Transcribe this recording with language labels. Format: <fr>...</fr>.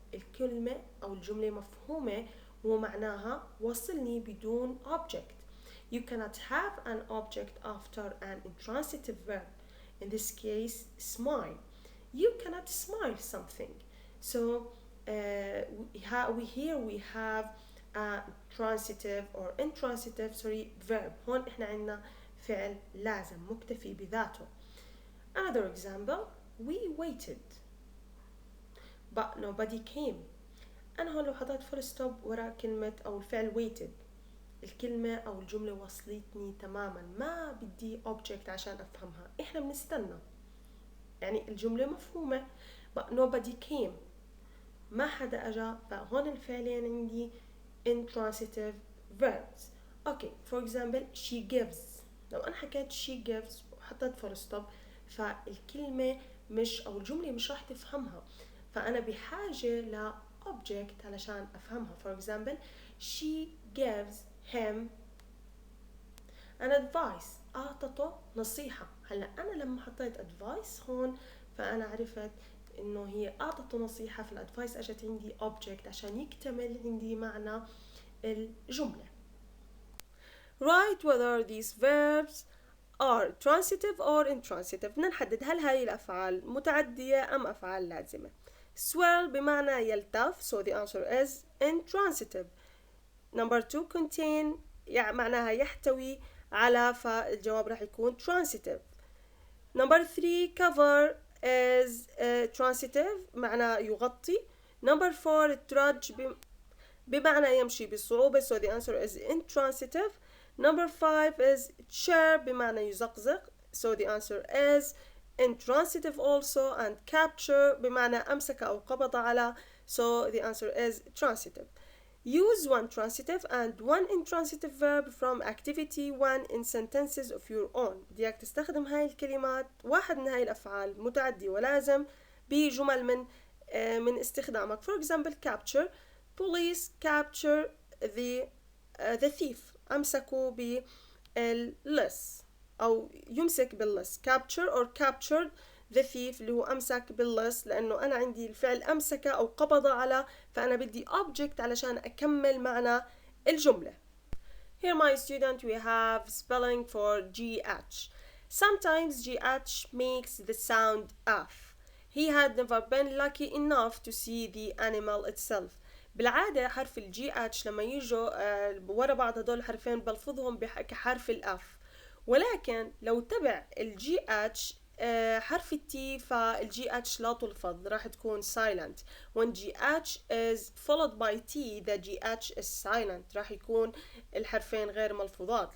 <ar>الكلمة أو الجملة مفهومة ومعناها وصلني بدون object.</ar> <en>You cannot have an object after an intransitive verb. In this case, smile. You cannot smile something. So here we have transitive or intransitive verb.</en> <ar>هون احنا عندنا فعل لازم مكتفي بذاته.</ar> <en>Another example, we waited but nobody came.</en> <ar>أنا هون لو حطيت full stop ورا كلمة أو الفعل waited، الكلمة أو الجملة وصلتني تماما، ما بدي object عشان أفهمها. إحنا بنستنى، يعني الجملة مفهومة</ar> <en>but nobody came،</en> <ar>ما حدا أجا، فهون الفعلين عندي intransitive verbs.</ar> <en>Okay, for example she gives.</en> <ar>لو أنا حكيت</ar> <en>she gives</en> <ar>وحطيت full stop فالكلمة مش أو الجملة مش راح تفهمها، فأنا بحاجة ل object علشان أفهمها.</ar> <en>For example she gives him an advice.</en> <ar>أعطته نصيحة. هلا أنا لما حطيت advice هون فأنا عرفت إنه هي أعطته نصيحة، في الادفايس أجت عندي object عشان يكتمل عندي معنى الجملة.</ar> <en>Write whether these verbs are transitive or intransitive.</en> <ar>بدنا نحدد هل هاي الأفعال متعدية أم أفعال لازمة.</ar> <en>swirl</en> <ar>بمعنى يلتف،</ar> <en>so the answer is intransitive. number 2</en> <ar>contain يعني معناها يحتوي على، فالجواب راح يكون transitive.</ar> <en>number 3 cover is transitive</en> <ar>معناه يغطي.</ar> <en>number 4 trudge</en> <ar>بمعنى يمشي بصعوبة،</ar> <en>so the answer is intransitive. number 5 is chirp</en> <ar>بمعنى يزقزق،</ar> <en>so the answer is intransitive also. and capture</en> <ar>بمعنى أمسك أو قبض على،</ar> <en>so the answer is transitive. Use one transitive and one intransitive verb from activity 1 in sentences of your own.</en> <ar>بدك تستخدم هاي الكلمات، واحد من هاي الأفعال متعدي ولازم بجمل من استخدامك.</ar> <en>for example capture، police capture the thief،</en> <ar>أمسكوا باللص أو يمسك باللص.</ar> <en>capture or captured the thief</en> <ar>اللي هو أمسك باللص، لأنه أنا عندي الفعل أمسك أو قبض على، فأنا بدي object علشان أكمل معنى الجملة.</ar> <en>Here my student we have spelling for GH. Sometimes GH makes the sound F. He had never been lucky enough to see the animal itself.</en> <ar>بالعادة حرف ال GH لما يجوا ورا بعض هدول الحرفين بلفظهم كحرف الأف، ولكن لو تبع ال GH حرف التي فال GH لا تلفظ، راح تكون silent.</ar> <en>when GH is followed by T the GH is silent،</en> <ar>راح يكون الحرفين غير ملفوظات.</ar>